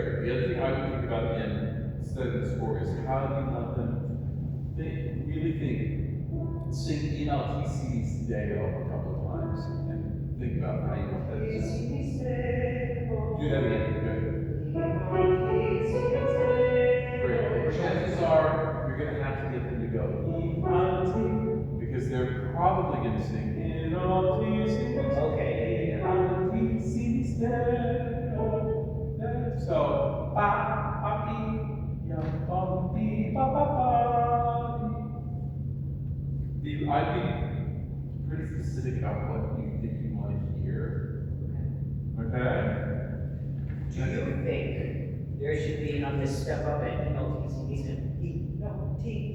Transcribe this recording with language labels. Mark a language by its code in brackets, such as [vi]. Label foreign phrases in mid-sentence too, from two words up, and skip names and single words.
[en] The other thing I would think about instead of the score is how do you let them really think, sing [la] In Altissimis Deo [en] a couple of times and think about how you want that to sing. Do that again, good. Great. The chances are you're going to have to get them to go [la] In Alti, [en] because they're probably going to sing [la] In Altissimis. [en] Okay. [la] Altissimis Deo. So, pa, pa, pi, yam, bum, pi, pa, pa, pa. [en] I'd be pretty specific about what you think you want to hear. Okay? Do you think there should be on this step up at ELTCs and ELTCs?